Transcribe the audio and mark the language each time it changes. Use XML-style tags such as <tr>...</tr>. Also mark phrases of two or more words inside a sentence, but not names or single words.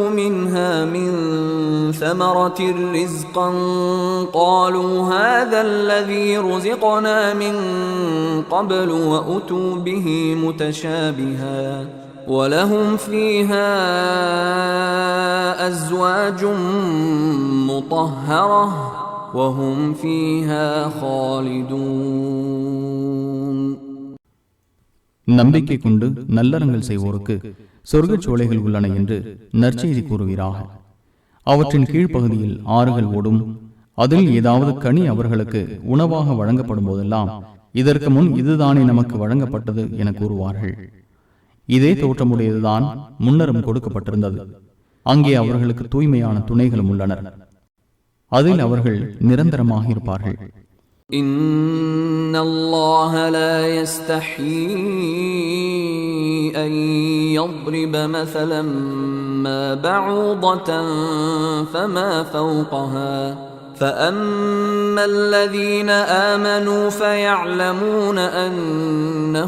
<ar>مِنْهَا مِن ثَمَرَةٍ رِزْقًا قَالُوا هَذَا الَّذِي رُزِقْنَا مِن قَبْلُ وَأُتُوا بِهِ مُتَشَابِهًا وَلَهُمْ فِيهَا أَزْوَاجٌ مُطَهَّرَةٌ وَهُمْ فِيهَا خَالِدُونَ.</ar> <ta>நம்பிக்கை கொண்டு நல்லறங்கள் செய்வோருக்கு சொர்க்கச் சோலைகள் உள்ளன என்று நற்செய்தி கூறுகிறாக. அவற்றின் கீழ்ப்பகுதியில் ஆறுகள் ஓடும். அதில் ஏதாவது கனி அவர்களுக்கு உணவாக வழங்கப்படும் போதெல்லாம் இதற்கு முன் இதுதானே நமக்கு வழங்கப்பட்டது என கூறுவார்கள். இதே தோற்றமுடையதுதான் முன்னரும் கொடுக்கப்பட்டிருந்தது. அங்கே அவர்களுக்கு தூய்மையான துணைகளும் உள்ளனர். அதில் அவர்கள் நிரந்தரமாக இருப்பார்கள்.</ta> <ar>إِنَّ اللَّهَ لَا يَسْتَحْيِي أَن يَضْرِبَ مَثَلًا مَّا بَعُوضَةً فَمَا فَوْقَهَا فَأَمَّا الَّذِينَ آمَنُوا فَيَعْلَمُونَ أَنَّهُ</ar>